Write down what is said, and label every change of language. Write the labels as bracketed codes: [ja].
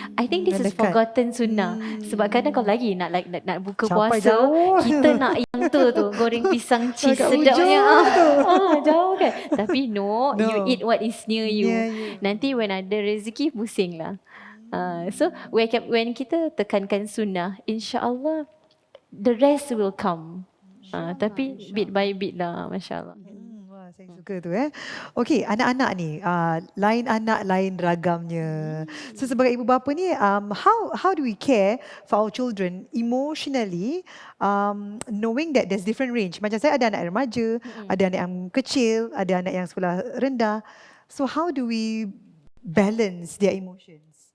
[en] I think this is forgotten sunnah. [ms] Sebab kadang kalau lagi nak buka puasa, kita nak yang tu goreng pisang cheese sedapnya. Jauh kan. Tapi [en] no, you eat what is near you. [ms] Nanti [en] when [ms] ada rezeki, pusing lah. [en] So when [ms] kita tekankan [en] sunnah, insya-Allah the rest will come. [ms] Tapi [en] bit by bit lah, masya-Allah. [ms] Saya suka tu Okey, anak-anak ni lain anak lain ragamnya. [en] So [ms] sebagai ibu bapa ni [en] how do we care for our children emotionally, knowing that there's different range. [ms] Macam saya ada anak remaja, ada anak yang kecil, ada anak yang sekolah rendah. [en] So how do we balance their emotions?